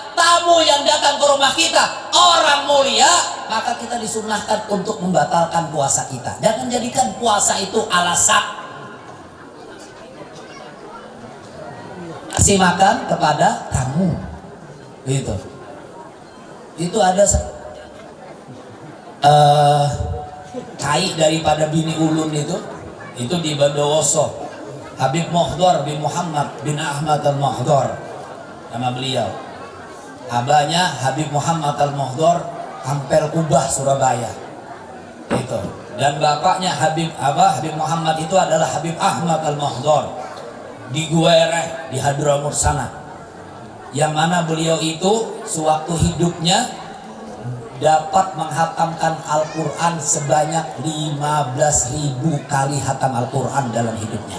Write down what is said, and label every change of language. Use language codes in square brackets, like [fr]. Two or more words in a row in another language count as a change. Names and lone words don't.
[id] Tamu yang datang ke rumah kita orang mulia, maka kita disunnahkan untuk membatalkan puasa kita. Jangan jadikan puasa itu alasan. Kasih makan kepada tamu. [bjn] Gitu. Itu ada kai daripada bini ulun itu di Bondowoso. [id] Habib Mohdor bin Muhammad bin Ahmad al-Mohdor nama beliau. Abahnya Habib Muhammad al-Mohdor Ampel Kubah Surabaya. Itu. Dan bapaknya Habib Muhammad itu adalah Habib Ahmad al-Mohdor di Guereh di Hadramut sana. Yang mana beliau itu sewaktu hidupnya dapat menghatamkan Al-Quran sebanyak 15.000 kali hatam Al-Quran dalam hidupnya.